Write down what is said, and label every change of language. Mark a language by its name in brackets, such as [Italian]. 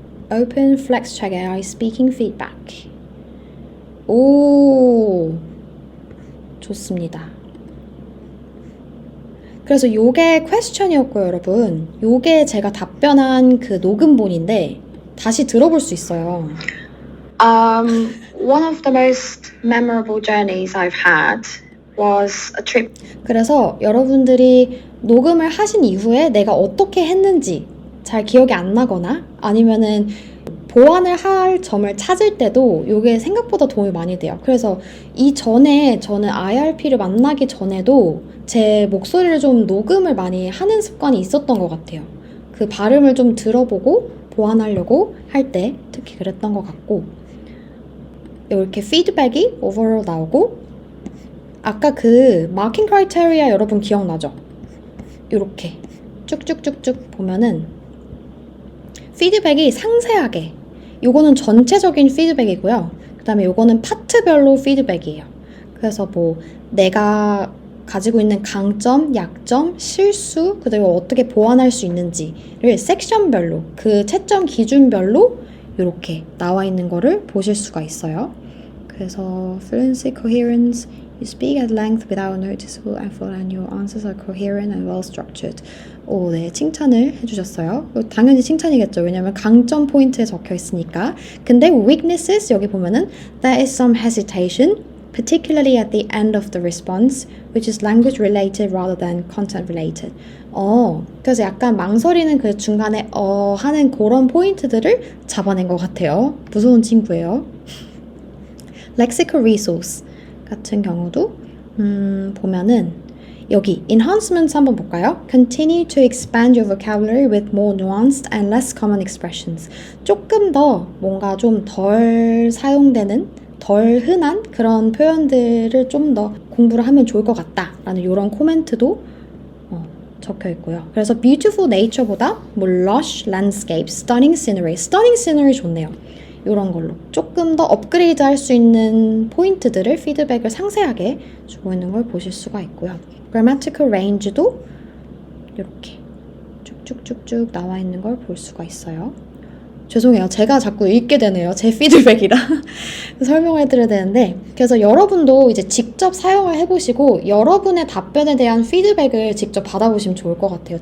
[English] Open Flex Check AI Speaking Feedback. [Korean] 오, 좋습니다. 그래서 요게 퀘스천이었고요, 여러분. 요게 제가 답변한 그 녹음본인데 다시 들어볼 수 있어요. [English] One of the most memorable journeys I've had was a trip. [Korean] 그래서 여러분들이 녹음을 하신 이후에 내가 어떻게 했는지 잘 기억이 안 나거나 아니면은 보완을 할 점을 찾을 때도 이게 생각보다 도움이 많이 돼요. 그래서 이전에 저는 IRP를 만나기 전에도 제 목소리를 좀 녹음을 많이 하는 습관이 있었던 것 같아요. 그 발음을 좀 들어보고 보완하려고 할 때 특히 그랬던 것 같고 이렇게 피드백이 오버롤 나오고 아까 그 마킹 크라이테리아 여러분 기억나죠? 이렇게 쭉쭉쭉쭉 보면은 피드백이 상세하게 요거는 전체적인 피드백이고요. 그 다음에 요거는 파트별로 피드백이에요. 그래서 뭐 내가 가지고 있는 강점, 약점, 실수, 그리고 어떻게 보완할 수 있는지를 섹션별로 그 채점 기준별로 이렇게 나와 있는 거를 보실 수가 있어요. 그래서 [English] fluency, coherence, you speak at length without noticeable effort and your answers are coherent and well structured. [Korean] 오, 네, 칭찬을 해주셨어요. 당연히 칭찬이겠죠. 왜냐면 강점 포인트에 적혀 있으니까. 근데 [English] weaknesses [Korean] 여기 보면은 [English] there is some hesitation, particularly at the end of the response, which is language related rather than content related. [Korean] 그래서 약간 망설이는 그 중간에 하는 그런 포인트들을 잡아낸 것 같아요. 무서운 친구예요. Lexical resource 같은 경우도 보면은 여기 enhancements 한번 볼까요? [English] Continue to expand your vocabulary with more nuanced and less common expressions. [Korean] 조금 더 뭔가 좀 덜 사용되는 덜 흔한 그런 표현들을 좀 더 공부를 하면 좋을 것 같다라는 이런 코멘트도 적혀 있고요. 그래서 beautiful nature보다 뭐 lush landscape, stunning scenery, stunning scenery 좋네요. 이런 걸로 조금 더 업그레이드 할 수 있는 포인트들을 피드백을 상세하게 주고 있는 걸 보실 수가 있고요. grammatical range도 이렇게 쭉쭉쭉쭉 나와 있는 걸 볼 수가 있어요. 죄송해요. 제가 자꾸 읽게 되네요. 제 피드백이라 설명을 해드려야 되는데 그래서 여러분도 이제 직접 사용을 해보시고 여러분의 답변에 대한 피드백을 직접 받아보시면 좋을 것 같아요.